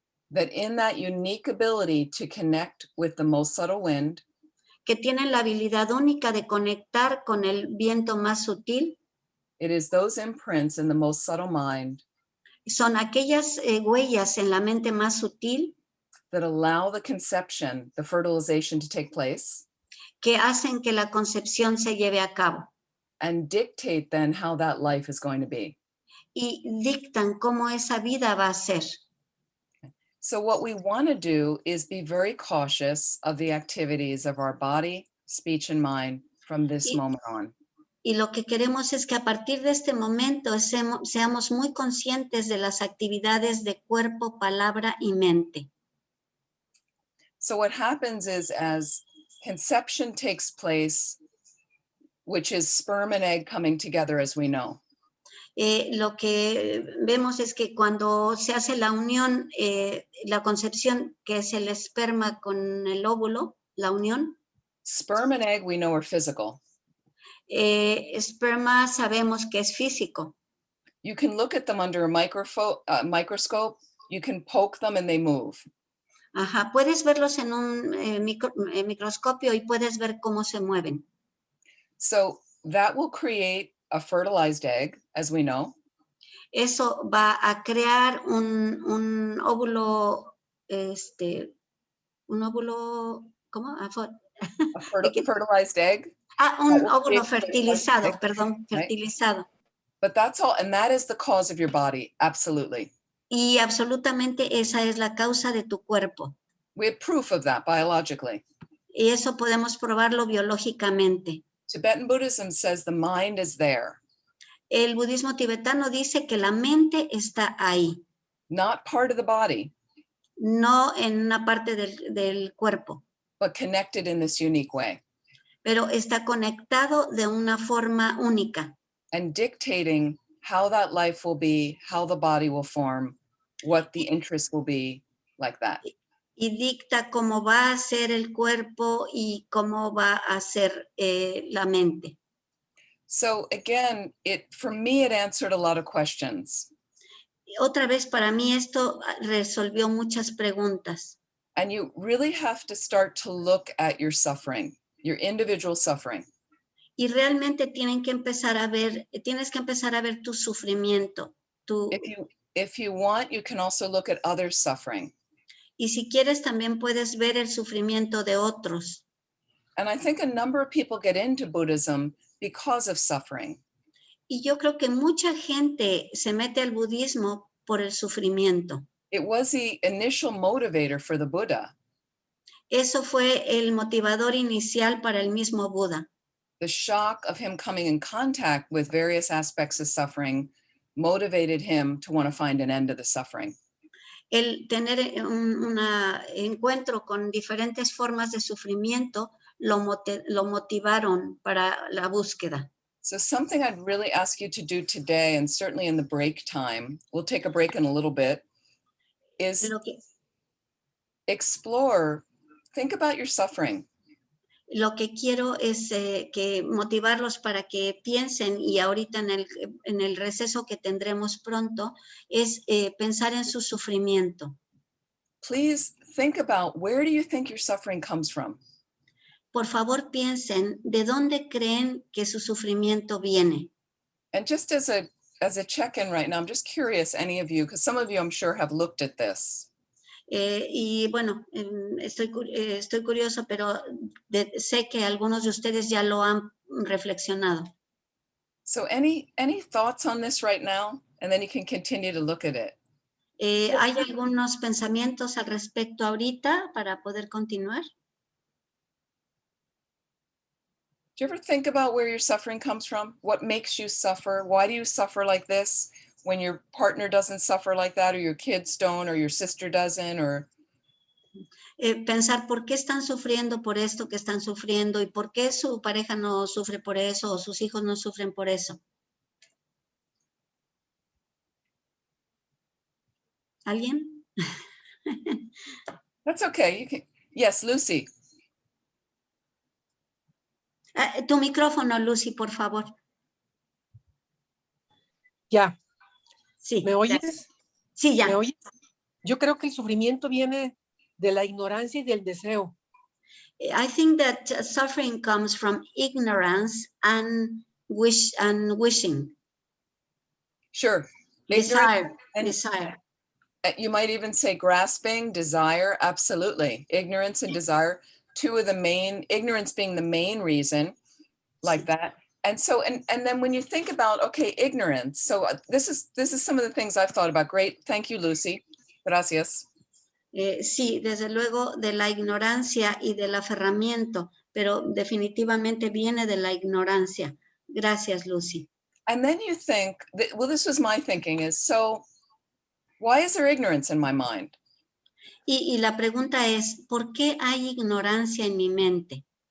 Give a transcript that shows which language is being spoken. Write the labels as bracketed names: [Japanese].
[English] That in that unique ability to connect with the most subtle wind, [Spanish] que tienen la habilidad única de conectar con el viento más sutil. [English] It is those imprints in the most subtle mind. [Spanish] Son aquellas huellas en la mente más sutil [English] that allow the conception, the fertilization to take place. [Spanish] Que hacen que la concepción se lleve a cabo. [English] And dictate then how that life is going to be. [Spanish] Y dictan cómo esa vida va a ser. [English] So what we want to do is be very cautious of the activities of our body, speech, and mind from this moment on. [Spanish] Y lo que queremos es que a partir de este momento seamos muy conscientes de las actividades de cuerpo, palabra y mente. [English] So what happens is as conception takes place, which is sperm and egg coming together, as we know. [Spanish] Lo que vemos es que cuando se hace la unión, la concepción, que es el esperma con el óvulo, la unión. [English] Sperm and egg we know are physical. [Spanish] Esperma sabemos que es físico. [English] You can look at them under a microscope, you can poke them and they move. [Spanish] Ajá, puedes verlos en un microscopio y puedes ver cómo se mueven. [English] So that will create a fertilized egg, as we know. [Spanish] Eso va a crear un óvulo, un óvulo, ¿cómo? [English] A fertilized egg. [Spanish] Un óvulo fertilizado, perdón, fertilizado. [English] Right? But that's all, and that is the cause of your body, absolutely. [Spanish] Y absolutamente esa es la causa de tu cuerpo. [English] We have proof of that biologically. [Spanish] Y eso podemos probarlo biológicamente. [English] Tibetan Buddhism says the mind is there. [Spanish] El budismo tibetano dice que la mente está ahí. [English] Not part of the body. [Spanish] No en una parte del cuerpo. [English] But connected in this unique way. [Spanish] Pero está conectado de una forma única. [English] And dictating how that life will be, how the body will form, what the interest will be, like that. [Spanish] Y dicta cómo va a ser el cuerpo y cómo va a ser la mente. [English] So again, for me, it answered a lot of questions. [Spanish] Otra vez, para mí esto resolvió muchas preguntas. [English] And you really have to start to look at your suffering, your individual suffering. [Spanish] Y realmente tienes que empezar a ver tu sufrimiento. [English] If you want, you can also look at others' suffering. [Spanish] Y si quieres, también puedes ver el sufrimiento de otros. [English] And I think a number of people get into Buddhism because of suffering. [Spanish] Y yo creo que mucha gente se mete al budismo por el sufrimiento. [English] It was the initial motivator for the Buddha. [Spanish] Eso fue el motivador inicial para el mismo Buda. [English] The shock of him coming in contact with various aspects of suffering motivated him to want to find an end to the suffering. [Spanish] El tener un encuentro con diferentes formas de sufrimiento lo motivaron para la búsqueda. [English] So something I'd really ask you to do today, and certainly in the break time, we'll take a break in a little bit, is explore, think about your suffering. [Spanish] Lo que quiero es que motivarlos para que piensen, y ahorita en el receso que tendremos pronto, es pensar en su sufrimiento. [English] Please think about, where do you think your suffering comes from? [Spanish] Por favor, piensen de dónde creen que su sufrimiento viene. [English] And just as a check-in right now, I'm just curious, any of you, because some of you I'm sure have looked at this. [Spanish] Y bueno, estoy curioso, pero sé que algunos de ustedes ya lo han reflexionado. [English] So any thoughts on this right now? And then you can continue to look at it. [Spanish] ¿Hay algunos pensamientos al respecto ahorita para poder continuar? [English] Do you ever think about where your suffering comes from? What makes you suffer? Why do you suffer like this when your partner doesn't suffer like that, or your kids don't, or your sister doesn't, or... [Spanish] Pensar por qué están sufriendo por esto que están sufriendo y por qué su pareja no sufre por eso o sus hijos no sufren por eso. ¿Alguien? [English] That's okay. You can... Yes, Lucy. [Spanish] Tu micrófono, Lucy, por favor. Ya. Sí. ¿Me oyes? Gracias. Sí, ya. ¿Me oyes? Yo creo que el sufrimiento viene de la ignorancia y del deseo. [English] I think that suffering comes from ignorance and wishing. Sure. Desire. You might even say grasping, desire. Absolutely. Ignorance and desire. Two of the main, ignorance being the main reason, like that. And so, and then when you think about, okay, ignorance. So this is some of the things I've thought about. Great. Thank you, Lucy. [Spanish] Gracias. Sí, desde luego de la ignorancia y del aferramiento, pero definitivamente viene de la ignorancia. Gracias, Lucy. [English] And then you think, well, this was my thinking is, so why is there ignorance in my mind? [Spanish] Y la pregunta es, ¿por qué hay ignorancia en mi mente?